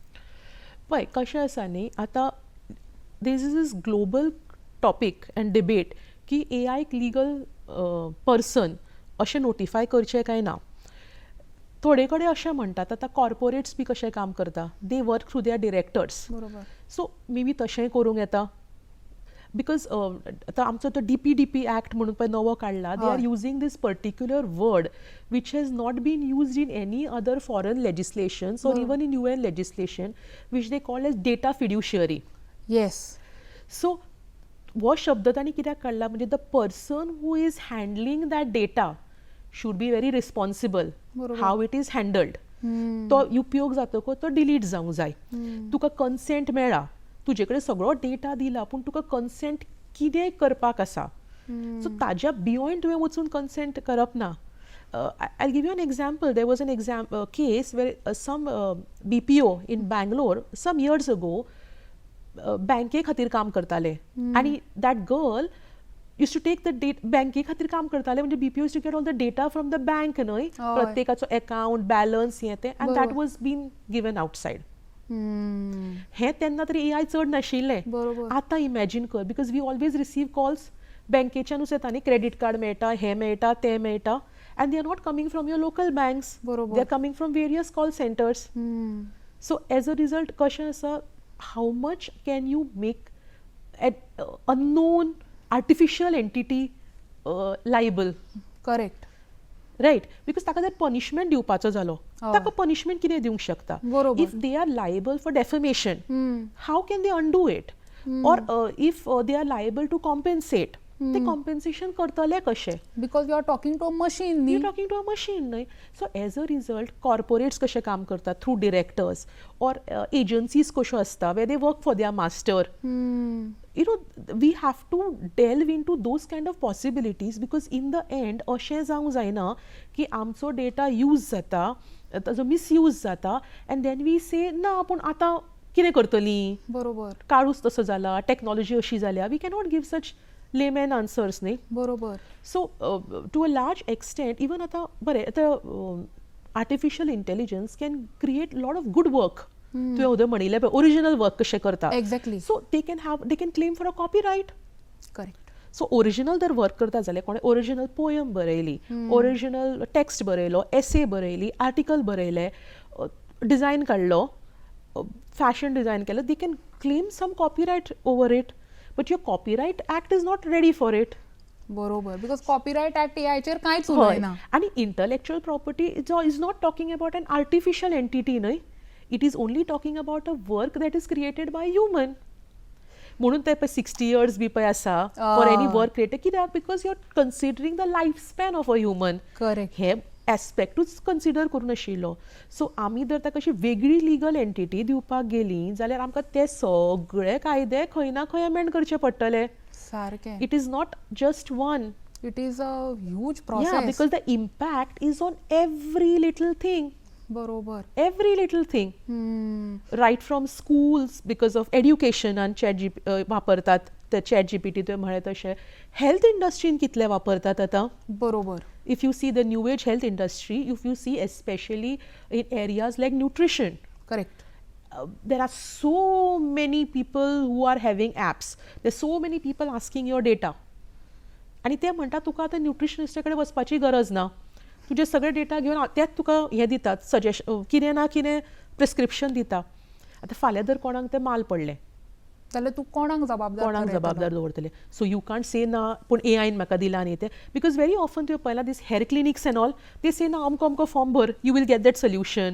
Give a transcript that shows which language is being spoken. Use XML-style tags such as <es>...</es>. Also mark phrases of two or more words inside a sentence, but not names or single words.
<kok>पळय कशें आसा न्ही आतां</kok> <en>this is is global topic and debate</en> <kok>की एआयक</kok> <en>legal person</en> <kok>अशें नोटिफाय करचें काय ना. थोडे कडेन अशें म्हणटात आतां कॉर्पोरेट्स बी कशें काम करता</kok> <en>they work through their directors.</en> <kok>बरोबर.</kok> <en>so maybe</en> <kok>तशेंय करूंक येता बिकॉज आतां आमचो तो DPDP एक्ट म्हणून पळय नवो काडला</kok> <en>they are</en> <kok>हय.</kok> <en>using this particular word which has not been used in any other foreign legislations or even in UN legislation which they call as data fiduciary.</en> <kok>येस.</kok> <en>So</en> <kok>हो शब्द तांणी कित्याक काडला म्हणजे</kok> <en>the person who is handling that data should be very responsible</en> <kok>बरोबर.</kok> <en>how it is handled.</en> <kok>तो उपयोग जातकच तो डिलीट जावंक जाय. तुका कन्सेंट मेळ्ळा तुजे कडेन सगळो डेटा दिला पूण तुका कन्सेंट कितें करपाक आसा सो ताज्या बियॉन्ड तुवें वचून कन्सेंट करप ना.</kok> <en>I'll give you an example. There was an case where some BPO in Bangalore some years ago</en> <kok>बँके खातीर काम करताले आनी</kok> <en>that girl used to take the</en> <kok>बँके खातीर काम करताले म्हणजे</kok> <en>BPO used to get all the data from the bank</en> <kok>न्हय प्रत्येकाचो अकाउंट बॅलन्स हें तें</kok> <en>and that was been given outside.</en> <kok>हें तेन्ना तरी AI चड नाशिल्लें. बरोबर. आतां इमॅजीन कर</kok> <en>because we always receive calls</en> <kok>बँकेच्यानूच येता न्ही क्रेडीट कार्ड मेळटा हें मेळटा तें मेळटा</kok> <en>and they are not coming from your local banks.</en> <kok>बरोबर.</kok> <en>They are coming from various call centers. So as a result</en> <kok>कशें आसा</kok> <en>how much can you make an unknown artificial entity liable?</en> <kok>करेक्ट.</kok> <en>Right? Because</en> <kok>ताका जर punishment दिवपाचो जालो ताका punishment कितें दिवंक शकता. बरोबर.</kok> <en>If they are liable for defamation how can they undo it? Or if they are liable to compensate</en> <kok>ते compensation करतले कशें?</kok> <en>because you are talking to a machine न्ही. You're talking to a machine, न्हय. So as a result, corporates</en> <kok>कशें काम करतात</kok> <en>through directors or agencies</en> <kok>कश्यो आसता</kok> <en>where they work for their master. You know, we have to delve into those kind of possibilities because in the end</en> <kok>अशें जावंक जायना की आमचो डेटा यूज जाता ताजो मिसयूज जाता</kok> <en>and then we say</en> <kok>ना पूण आतां कितें करतलीं बरोबर. काळूच तसो जाला टेक्नॉलॉजी अशी जाल्या</kok> <en>we cannot give such layman answers</en> <kok>न्ही. बरोबर.</kok> <en>So to a large extent even</en> <kok>आता बरें आतां</kok> <en>artificial intelligence can create a lot of good work.</en> <kok>तुवें उदय म्हणिल्लें पळय</kok> <en>original work</en> <kok>कशें करता. एक्झॅक्टली.</kok> <en>सो they can claim for a copyright.</en> <kok>करेक्ट. सो ओरिजिनल जर वर्क करता जाल्यार कोणें</kok> <en>original poem</en> <kok>बरयली</kok> <en>original text</en> <kok>बरयलो एसे बरयली आर्टिकल बरयलें डिझायन काडलो</kok> <en>fashion design</en> <kok>केलो</kok> <en>they can claim some copyright over it but your copyright act is not ready for it.</en> <kok>बरोबर. बिकॉज</kok> <en>copyright act</en> <kok>AIचेर कांयच उलयना.</kok> <en>आणि intellectual property is not talking about an artificial entity न्हय. it is only talking about a work that is created by human.</en> <kok>म्हणून ते पळय 60 years बी पळय आसा</kok> <en>for any work created कित्याक because you are considering the life span of a human.</en> <kok>करेक्ट. हे एस्पेक्टूच कन्सिडर करूं नाशिल्लो. सो आमी जर ताका अशी वेगळी लिगल एंटिटी दिवपाक गेलीं जाल्यार आमकां ते सगळे कायदे खंय ना खंय अमेंड करचे पडटले. सारकें.</kok> <en>it is not just one. it is a huge Yeah, प्रोसेस. because the impact is on every little thing.</en> <kok>बरोबर.</kok> <en>every little thing, right from schools because of</en> <kok>एड्युकेशनान वापरतात ते चॅट जीपीटी तुवें म्हळें तशें. हेल्थ इंडस्ट्रीन कितले वापरतात आतां. बरोबर.</kok> <en>If you see the new age health industry, if you see especially in areas like nutrition,</en> <kok>करेक्ट.</kok> <en>there are so many people who are having apps. There's so many people asking your data.</en> <kok>आणि ते म्हणटात तुका आतां न्यूट्रिशनिस्टा कडेन वचपाची गरज ना, तुजे सगळे डेटा घेवन तेच तुका हे दितात सजेशन, कितें ना कितें प्रिस्क्रिप्शन दिता. आतां फाल्यां जर कोणाक तें माल पडलें, जाल्यार तूं कोणाक जबाबदार कोणाक थारयतलो? जबाबदार दवरतले.</kok> <en>so you can't say</en> <kok>ना पूण एआयन म्हाका दिला न्ही तें,</kok> <en>because very often</en> <kok>तुवें पळयलां</kok> <en>these hair clinics and all,</en> <kok>ते से ना अमको अमको फॉर्म भर,</kok> <en>you will get that solution.</en>